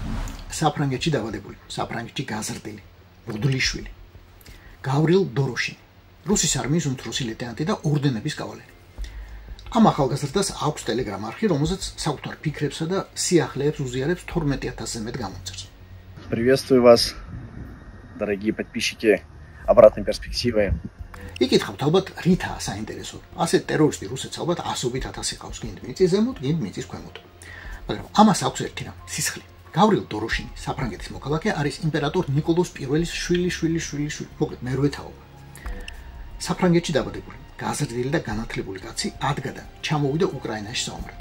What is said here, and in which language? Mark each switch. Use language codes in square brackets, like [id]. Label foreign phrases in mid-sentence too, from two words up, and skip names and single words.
[ka] საფრანგეთში დაბადებული, საფრანგეთში გაზრდილი, მოდლიშვილი. გავრილ დოროშინი, რუსის არმიის უმცროსი ლეიტენანტი და ორდენების კავალერი. ამ ახალგაზრდას აქვს ტელეგრამ არხი, რომელზეც საკუთარ ფიქრებსა და სიახლეებს უზიარებს 12000-ზე მეტ გამომწერს. [ru] Приветствую вас, дорогие подписчики обратной перспективы. [ka] იკითხავთ ალბათ რითაა საინტერესო. ასე ტერორისტი რუსეთს ალბათ ასობით ათასი ყავს, გინდ მიწის ზემოთ, გინდ მიწის ქვემოთ. მაგრამ ამას აქვს ერთი რამ, სისხლი. გავრილ დოროშინი, საფრანგეთის მოქალაქე, არის იმპერატორ ნიკოლოზ პირველის შვილი. მოკლედ მერვე თაობა. საფრანგეთში დაბადებული, გაზრდილი და განათლებული კაცი ადგა, ჩამოვიდა უკრაინაში საომრად.